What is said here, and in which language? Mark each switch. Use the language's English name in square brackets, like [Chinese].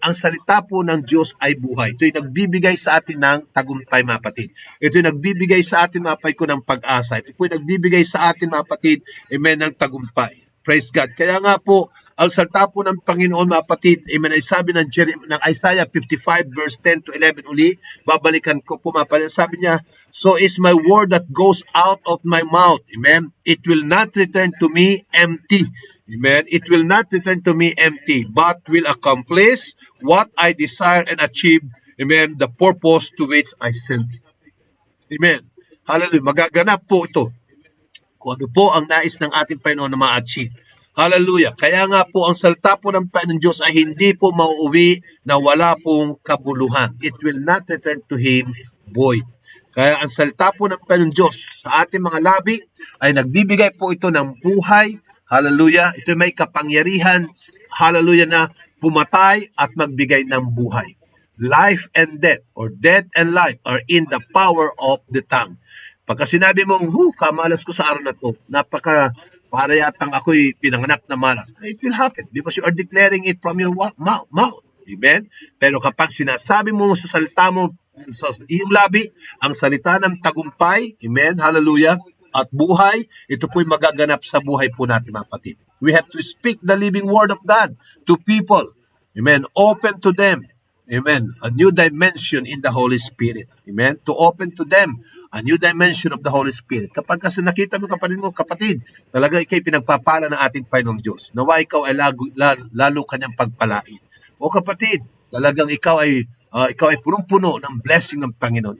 [Filipino] Ang salita po ng Diyos ay buhay. Ito'y nagbibigay sa atin ng tagumpay, mga kapatid. Ito'y nagbibigay sa atin, mga kapatid ko, ng pag-asa. Ito'y nagbibigay sa atin, mga kapatid, amen, ng tagumpay. [English] Praise God. [Filipino] Kaya nga po, ang salita po ng Panginoon, mga kapatid, amen, ay sabi ng Isaiah 55 verse 10 to 11 uli, babalikan ko po, mga kapatid. Sabi niya, [English] so is my word that goes out of my mouth, amen, it will not return to me empty. Amen. It will not return to me empty, but will accomplish what I desire and achieve, amen, the purpose to which I sent it. Amen. Hallelujah. [Filipino] Magaganap po ito kung ano po ang nais ng ating Panginoon na ma-achieve. Hallelujah. Kaya nga po ang salita po ng Panginoon Diyos ay hindi po mauuwi na wala pong kabuluhan. [English] It will not return to Him void. [Filipino] Kaya ang salita po ng Panginoon Diyos sa ating mga labi ay nagbibigay po ito ng buhay. Hallelujah. Ito may kapangyarihan. Hallelujah, na pumatay at magbigay ng buhay. [English] Life and death, or death and life, are in the power of the tongue. [Filipino] Pagka sinabi mong, kamalas ko sa araw na to, para yatang ako'y pinanganak na malas, [English] it will happen because you are declaring it from your mouth. [Filipino] Amen? Pero kapag sinasabi mo sa salita mo, sa iyong labi, ang salita ng tagumpay, amen, hallelujah, at buhay, ito po'y magaganap sa buhay po natin, mga kapatid. [English] We have to speak the living word of God to people. Amen. Open to them. Amen. A new dimension in the Holy Spirit. Amen. To open to them a new dimension of the Holy Spirit. [Filipino] Kapag kasi nakita mo, kapatid, talaga ikay pinagpapala ng ating Panginoong Diyos. Nawa ikaw ay lalo kanyang pagpalain. O kapatid, talagang ikaw ay punong-puno ng blessing ng Panginoon.